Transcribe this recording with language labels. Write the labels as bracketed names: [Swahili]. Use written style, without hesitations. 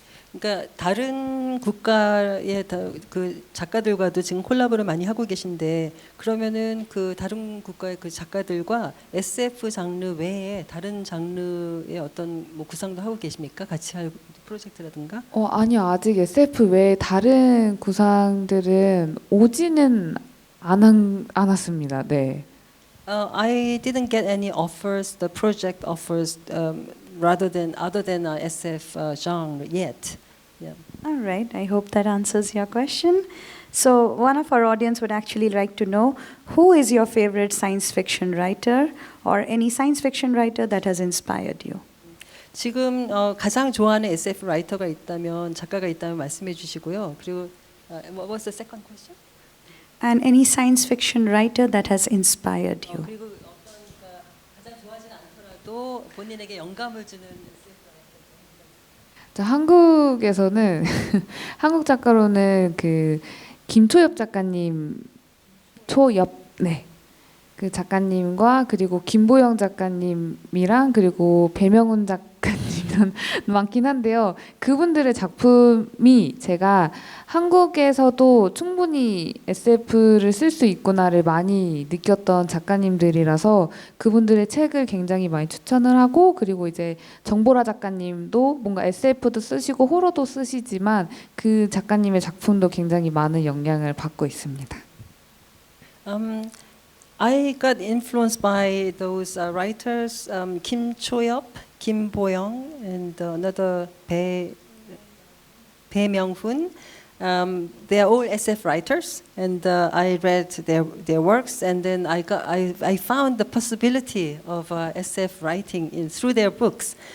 [Korean] 그러니까 다른 국가의 그 작가들과도 지금 콜라보를 많이 하고 계신데 그러면은 그 다른 국가의 그 작가들과 SF 장르 외에 다른 장르의 어떤 뭐 구상도 하고 계십니까? 같이 할 프로젝트라든가? 아니요. 아직 SF 외에 다른 구상들은 오지는 않았습니다. 네. [English] I didn't get any offers, the project offers other than SF genre yet. Yeah. All right, I hope that answers your question. So one of our audience would actually like to know, who is your favorite science fiction writer or any science fiction writer that has inspired you? [Korean] 지금 가장 좋아하는 SF 라이터가 있다면, 작가가 있다면 말씀해 주시고요. 그리고 [English] What was the second question? And any science fiction writer that has inspired you? [Korean] 그리고 어떤 가장 좋아하지 않더라도 본인에게 영감을 주는 한국에서는 한국 작가로는 그 김초엽 작가님 네. 그 작가님과 그리고 김보영 작가님이랑 그리고 배명훈 작가님은 많긴 한데요. 그분들의 작품이 제가 한국에서도 충분히 SF를 쓸 수 있구나를 많이 느꼈던 작가님들이라서 그분들의 책을 굉장히 많이 추천을 하고 그리고 이제 정보라 작가님도 뭔가 SF도 쓰시고 호러도 쓰시지만 그 작가님의 작품도 굉장히 많은 영향을 받고 있습니다. [English] I got influenced by those writers, Kim Cho-yeop, Kim Bo-young, and another Bae Myung-hoon. They are all SF writers, and I read their works, and then I found the possibility of SF writing through their books.